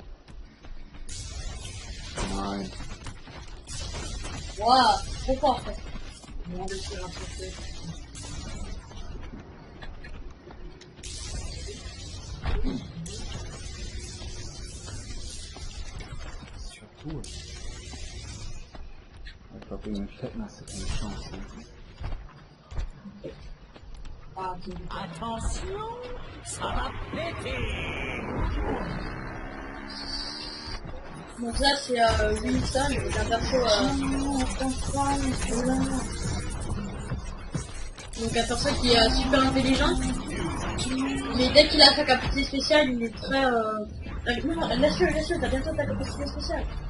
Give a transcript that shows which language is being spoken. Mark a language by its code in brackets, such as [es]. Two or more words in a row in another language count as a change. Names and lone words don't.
[de] Nein. [fr] Waouh, trop fort quoi. On va laisser un peu. Surtout. [de] Ich glaube, gegen den Fetten hast du keine Chance. Ne? [fr] Ah, c'est du Attention, ça va péter. Donc là c'est Winston, c'est un perso donc un perso qui est super intelligent, mais dès qu'il a sa capacité spéciale il est très non, laisse-le, t'as bientôt ta capacité spéciale.